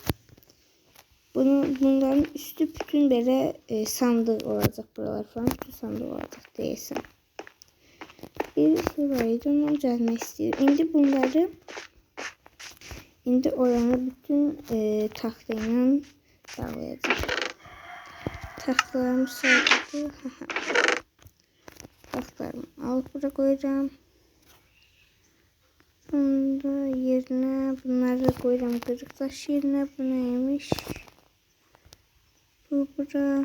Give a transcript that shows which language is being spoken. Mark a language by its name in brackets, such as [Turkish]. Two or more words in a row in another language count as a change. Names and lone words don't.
[Azerbaijani] Bunların üstü bütün belə sandıq olacaq buralar falan. Bütün sandıq olacaq deyəsən. Bir şey var idi, onu düzəltmək istəyirəm. İndi oranı bütün taxta ilə bağlayacağım. Taxtalarımı saydım. [Turkish] Taxtalarımı alıp buraya koyacağım. Bunda yerine bunları koyacağım. Kırık taş yerine. Bu neymiş? [Azerbaijani] Bu bura.